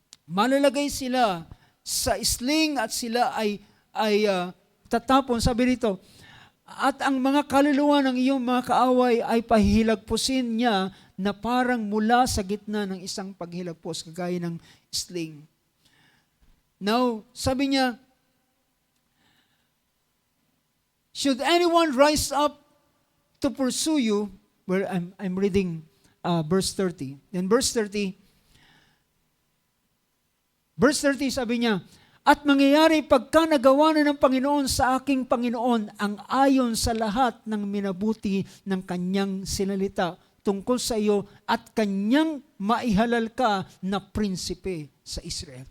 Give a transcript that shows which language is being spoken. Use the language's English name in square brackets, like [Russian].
[Filipino] Malalagay sila sa sling at sila ay tatapon. Sabi rito, at ang mga kaluluwa ng iyong mga kaaway ay pahihilagpusin niya na parang mula sa gitna ng isang paghilagpos, kagaya ng sling. [English] Now, [Filipino] sabi niya, [English] should anyone rise up to pursue you, where I'm reading verse 30. [Filipino] Then verse 30 sabi niya, at mangyayari pagka nagawa na ng Panginoon sa aking Panginoon ang ayon sa lahat ng minabuti ng kanyang sinalita tungkol sa iyo at kanyang maihalal ka na prinsipe sa Israel.